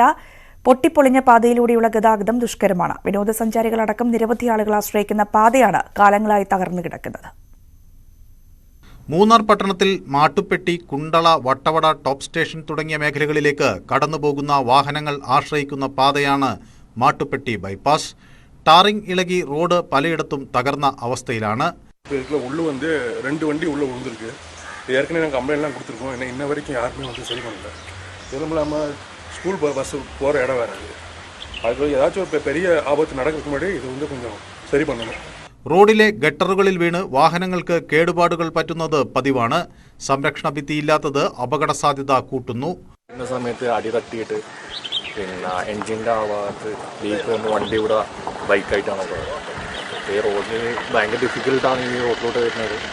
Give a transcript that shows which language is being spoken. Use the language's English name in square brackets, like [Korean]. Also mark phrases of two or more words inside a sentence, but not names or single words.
[Malayalam] പൊട്ടിപ്പൊളിഞ്ഞ പാതയിലൂടെയുള്ള ഗതാഗതം ദുഷ്കരമാണ്. വിനോദസഞ്ചാരികളടക്കം നിരവധി ആളുകൾ ആശ്രയിക്കുന്ന പാതയാണ് കാലങ്ങളായി തകർന്നു കിടക്കുന്നത്. മൂന്നാർ പട്ടണത്തിൽ മാട്ടുപ്പെട്ടി, കുണ്ടള, വട്ടവട, ടോപ്പ് സ്റ്റേഷൻ തുടങ്ങിയ മേഖലകളിലേക്ക് കടന്നുപോകുന്ന വാഹനങ്ങൾ ആശ്രയിക്കുന്ന പാതയാണ് മാട്ടുപ്പെട്ടി ബൈപ്പാസ്. ടാറിംഗ് ഇളകി റോഡ് പലയിടത്തും തകർന്ന അവസ്ഥയിലാണ്. [Tamil] உள்ள வந்து 2 வண்டி உள்ள விழுந்திருக்கு. ஏற்கனவே நாங்கள் கம்ப்ளைண்ட்லாம் கொடுத்துருக்கோம். ஏன்னா இன்ன வரைக்கும் யாருமே வந்து சரி பண்ணல. இதுவும் இல்லாமல் ஸ்கூல் பஸ் போகிற இடம் வேறு அது ஏதாச்சும் ஒரு பெரிய ஆபத்து நடக்கிறதுக்கு முன்னாடி இது வந்து கொஞ்சம் சரி பண்ணணும். [Malayalam] റോഡിലെ ഗട്ടറുകളിൽ വീണ് വാഹനങ്ങൾക്ക് കേടുപാടുകൾ പറ്റുന്നത് പതിവാണ്. സംരക്ഷണ ഭിത്തിയില്ലാത്തത് അപകട സാധ്യത കൂട്ടുന്നു. ഇന്ന സമയത്ത് അടി തട്ടിയിട്ട് പിന്നെ എൻജിൻ്റെ ആ ഭാഗത്ത് ലീക്ക് വന്ന് വണ്ടി ഇവിടെ ബൈക്കായിട്ടാണ് പോകുന്നത്. ഈ റോഡിന് ഭയങ്കര ഡിഫിക്കൽട്ടാണ് ഈ റോഡിലോട്ട് വരുന്നത്.